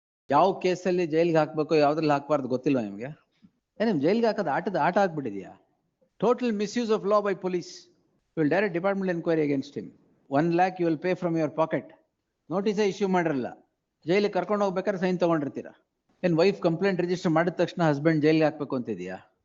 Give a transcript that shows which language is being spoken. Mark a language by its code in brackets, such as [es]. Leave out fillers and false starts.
[kn] ಯಾವ ಕೇಸಲ್ಲಿ ಜೈಲ್ಗೆ ಹಾಕ್ಬೇಕು ಯಾವ್ದ್ರಲ್ಲಿ ಹಾಕ್ಬಾರ್ದು ಗೊತ್ತಿಲ್ವಾ ನಿಮ್ಗೆ? ನಿಮ್ ಜೈಲ್ಗೆ ಹಾಕೋದು ಆಟ ಆಗ್ಬಿಟ್ಟಿದ್ಯಾ? [en] Total misuse of law by police. You will direct department enquiry against him. 1 lakh you will pay from your pocket. [kn] Notice issue ಮಾಡಿರಲ್ಲ, ಜೈಲಿಗೆ ಕರ್ಕೊಂಡು ಹೋಗ್ಬೇಕಾದ್ರೆ ಸೈನ್ ತಗೊಂಡಿರ್ತೀರಾ. ಏನ್ ವೈಫ್ ಕಂಪ್ಲೇಂಟ್ ರಿಜಿಸ್ಟರ್ ಮಾಡಿದ ತಕ್ಷಣ ಹಸ್ಬೆಂಡ್ ಜೈಲಿಗೆ ಹಾಕ್ಬೇಕು ಅಂತಿದ್ಯಾ?